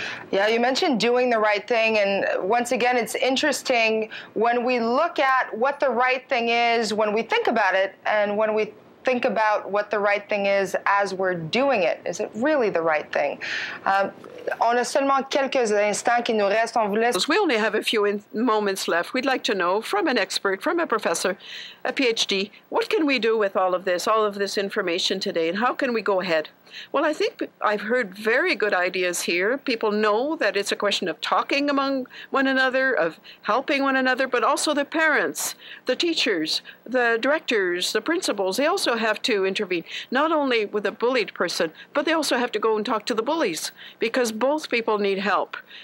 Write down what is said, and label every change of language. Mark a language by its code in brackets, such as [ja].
[en] Yeah, you mentioned doing the right thing, and once again, it's interesting when we look at what the right thing is, when we think about it, and when we think about what the right thing is as we're doing it. Is it really the right thing? [fr] On a seulement quelques instants qui nous restent. On vous laisse. [en] We only have a few moments left. We'd like to know from an expert, from a professor, a PhD, what can we do with all of this information today, and how can we go ahead? Well, I think I've heard very good ideas here. People know that it's a question of talking among one another, of helping one another, but also the parents, the teachers, the directors, the principals, they also have to intervene, not only with a bullied person, but they also have to go and talk to the bullies, because both people need help.